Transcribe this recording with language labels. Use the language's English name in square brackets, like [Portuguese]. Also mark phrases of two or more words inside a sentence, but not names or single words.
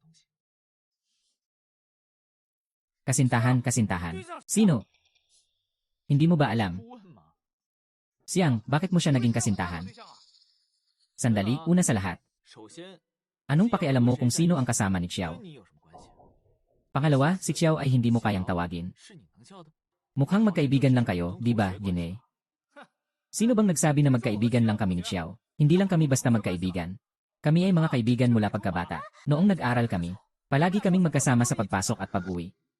[Filipino] Kasintahan. Sino? Hindi mo ba alam? [Chinese] 问嘛？ [Filipino] Siyang, bakit mo siya naging kasintahan? Sandali, una sa lahat. [Chinese] 首先， [Filipino] Anong pakialam mo kung sino ang kasama ni Xiao? [Chinese] 跟你有什么关系？ [Filipino] Pangalawa, si Xiao ay hindi mo kayang tawagin. [Chinese] 是你能叫的？ [Filipino] Mukhang magkaibigan lang kayo, di ba, Gine? Sino bang nagsabi na magkaibigan lang kami ni Xiao? Hindi lang kami basta magkaibigan. Kami ay mga kaibigan mula pagkabata. Noong nag-aral kami, palagi kaming magkasama sa pagpasok at pag-uwi.